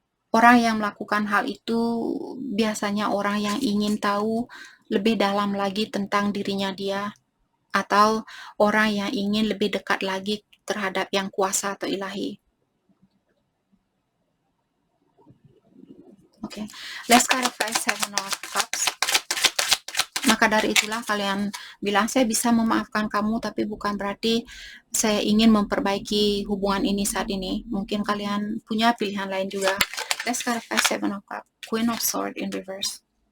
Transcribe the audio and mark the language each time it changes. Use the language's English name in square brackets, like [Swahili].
[Indonesian] Orang yang melakukan hal itu biasanya orang yang ingin tahu lebih dalam lagi tentang dirinya dia, atau orang yang ingin lebih dekat lagi terhadap yang kuasa atau ilahi. [English] Oke, let's clarify Seven of Cups. [Indonesian] Maka dari itulah kalian bilang, saya bisa memaafkan kamu, tapi bukan berarti saya ingin memperbaiki hubungan ini saat ini. Mungkin kalian punya pilihan lain juga. [English] Let's clarify Seven of Cups. Queen of Swords in reverse.